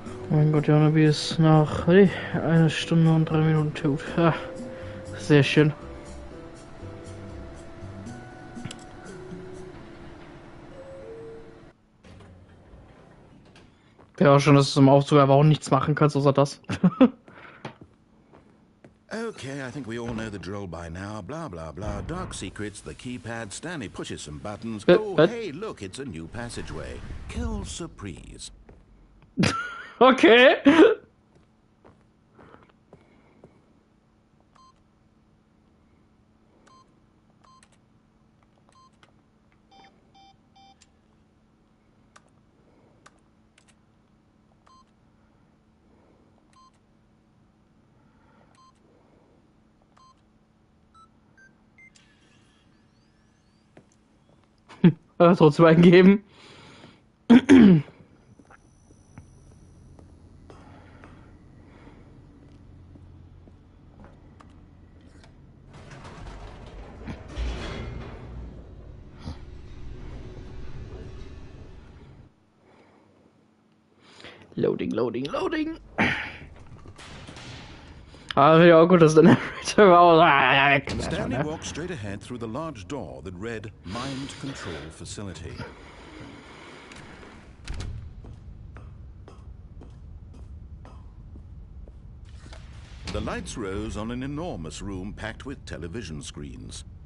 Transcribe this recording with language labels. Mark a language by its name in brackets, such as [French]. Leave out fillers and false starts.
[German] Mein Gott, ja, wie es nach 1 Stunde und 3 Minuten tut. Ja, sehr schön. Ja, schon, dass du im Aufzug aber auch nichts machen kannst, außer das. [English] Okay, I think we all know the drill by now. Blah, blah, blah. Dark secrets, the keypad. Stanley pushes some buttons. Oh, hey, look, it's a new passageway. Kill surprise. Okay. [German] Trotzdem eingeben. [English] Loading, loading, loading. [German] Ja, gut, dass der Narrator war. [English] Stanley walked straight ahead through the large door that read Mind Control Facility. The lights rose on an enormous room packed with television screens.